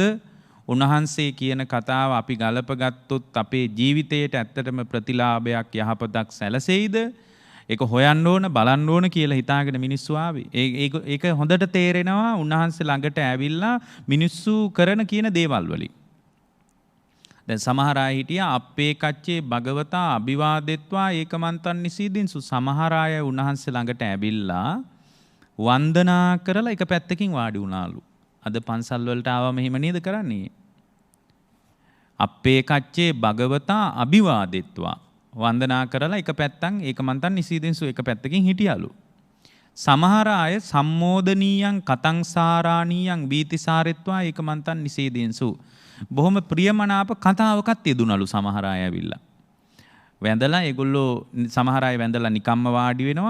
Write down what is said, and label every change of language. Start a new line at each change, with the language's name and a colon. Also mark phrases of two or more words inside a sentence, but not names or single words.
Sinhala: උන්වහන්සේ කියන කතාව අපි ගලපගත්තොත් අපේ ජීවිතයට ඇත්තටම ප්‍රතිලාභයක් යහපතක් සැලසෙයිද? ඒක හොයන්න ඕන බලන්න ඕන කියලා හිතාගෙන මිනිස්සු ආවේ. ඒක හොඳට තේරෙනවා උන්වහන්සේ ළඟට ඇවිල්ලා මිනිස්සු කරන කියන දේවල් වලින්. දැන් සමහර අය හිටියා
Pali: අපේ කච්චේ භගවතා අභිවාදෙත්වා ඒකමන්තන් නිසීදින්සු.
Sinhala: සමහර අය උන්වහන්සේ ළඟට ඇවිල්ලා වන්දනා කරලා එක පැත්තකින් වාඩි වුණාලු. අද පන්සල් වලට ආවම එහෙම නේද කරන්නේ?
Pali: අපේ කච්චේ භගවතා අභිවාදෙත්වා
Sinhala: වන්දනා කරලා එක පැත්තන්
Pali: ඒකමන්තන් නිසීදින්සු
Sinhala: එක පැත්තකින් හිටියලු. සමහර අය
Pali: සම්මෝදනීයං කතං සාරාණීයං බීතිසාරෙත්වා ඒකමන්තන් නිසීදින්සු.
Sinhala: බොහොම ප්‍රියමනාප කතාවකත් යෙදුනලු සමහර අය ඇවිල්ලා. වැඳලා ඒගොල්ලෝ සමහර අය වැඳලා නිකම්ම වාඩි වෙනවා.